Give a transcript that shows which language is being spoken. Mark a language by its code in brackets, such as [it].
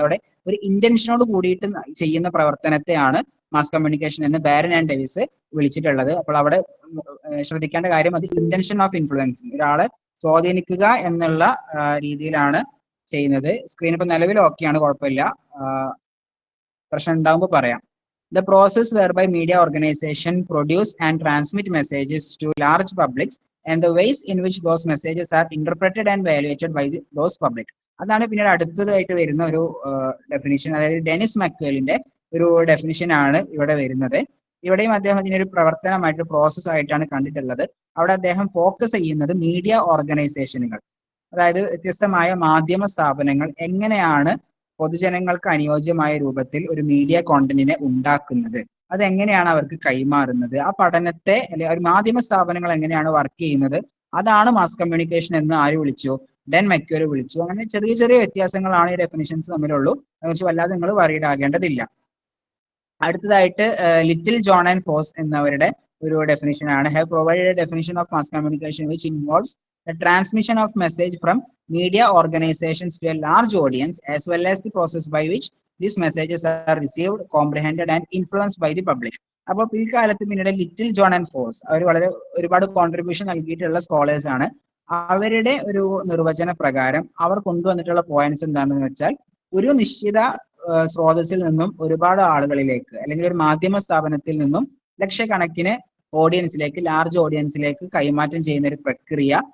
[ml] അവിടെ ഒരു ഇന്റൻഷനോട് കൂടിയിട്ട് ചെയ്യുന്ന പ്രവർത്തനത്തെയാണ് മാസ് കമ്മ്യൂണിക്കേഷൻ എന്ന് ബാരൻ ആൻഡ് ഡേവിസ് വിളിച്ചിട്ടുള്ളത്. അപ്പോൾ അവിടെ ശ്രദ്ധിക്കേണ്ട കാര്യം അത് [en] intention of influencing, [ml] ഒരാളെ സ്വാധീനിക്കുക എന്നുള്ള രീതിയിലാണ് ചെയ്യുന്നത്. സ്ക്രീൻ ഇപ്പൊ നിലവിൽ ഓക്കെയാണ്, കുഴപ്പമില്ല. പ്രശ്നം ഉണ്ടാകുമ്പോൾ പറയാം. [en] The process whereby media organization produce and transmit messages to large publics and the ways in which those messages are interpreted and evaluated by those public. [ml] അതാണ് പിന്നീട് അടുത്തതായിട്ട് വരുന്ന ഒരു ഡെഫിനിഷൻ. അതായത് ഡെനിസ് മക്വെലിന്റെ ഒരു ഡെഫിനിഷൻ ആണ് ഇവിടെ വരുന്നത്. ഇവിടെയും അദ്ദേഹം ഇതിനൊരു പ്രവർത്തനമായിട്ട് പ്രോസസ് ആയിട്ടാണ് കണ്ടിട്ടുള്ളത്. അവിടെ അദ്ദേഹം ഫോക്കസ് ചെയ്യുന്നത് മീഡിയ ഓർഗനൈസേഷനുകൾ, അതായത് വ്യത്യസ്തമായ മാധ്യമ സ്ഥാപനങ്ങൾ എങ്ങനെയാണ് പൊതുജനങ്ങൾക്ക് അനുയോജ്യമായ രൂപത്തിൽ ഒരു മീഡിയ കോണ്ടന്റിനെ ഉണ്ടാക്കുന്നത്, അതെങ്ങനെയാണ് അവർക്ക് കൈമാറുന്നത്, ആ പഠനത്തെ അല്ലെങ്കിൽ ഒരു മാധ്യമ സ്ഥാപനങ്ങൾ എങ്ങനെയാണ് വർക്ക് ചെയ്യുന്നത്, അതാണ് മാസ് കമ്മ്യൂണിക്കേഷൻ എന്ന് ആര് വിളിച്ചു? ഡെൻ മക്വെൽ വിളിച്ചു. അങ്ങനെ ചെറിയ ചെറിയ വ്യത്യാസങ്ങളാണ് ഈ ഡെഫിനിഷൻസ് തമ്മിലുള്ളൂ. അതിനെക്കുറിച്ച് വല്ലാതെ നിങ്ങൾ വറീഡ് ആകേണ്ടതില്ല. അടുത്തതായിട്ട് ലിറ്റിൽ ജോൺ ആൻഡ് ഫോസ് എന്നവരുടെ ഒരു ഡെഫിനിഷൻ ആണ്. [en] Have provided a definition of mass communication which involves the transmission of message from media organizations to a large audience as well as the process by which these messages are received, comprehended and influenced by the public. [ml] അപ്പോൾ പിൽക്കാലത്ത് പിന്നീട് little John and ഫോസ് അവർ വളരെ ഒരുപാട് contribution നൽകിയിട്ടുള്ള scholars ആണ്. അവരുടെ ഒരു നിർവചന പ്രകാരം അവർ കൊണ്ടുവന്നിട്ടുള്ള പോയിന്റ്സ് എന്താണെന്ന് വെച്ചാൽ, ഒരു നിശ്ചിത സ്രോതസ്സിൽ നിന്നും ഒരുപാട് ആളുകളിലേക്ക് അല്ലെങ്കിൽ ഒരു മാധ്യമ സ്ഥാപനത്തിൽ നിന്നും ലക്ഷക്കണക്കിന് ഓഡിയൻസിലേക്ക്, ലാർജ് ഓഡിയൻസിലേക്ക് കൈമാറ്റം ചെയ്യുന്ന ഒരു പ്രക്രിയ.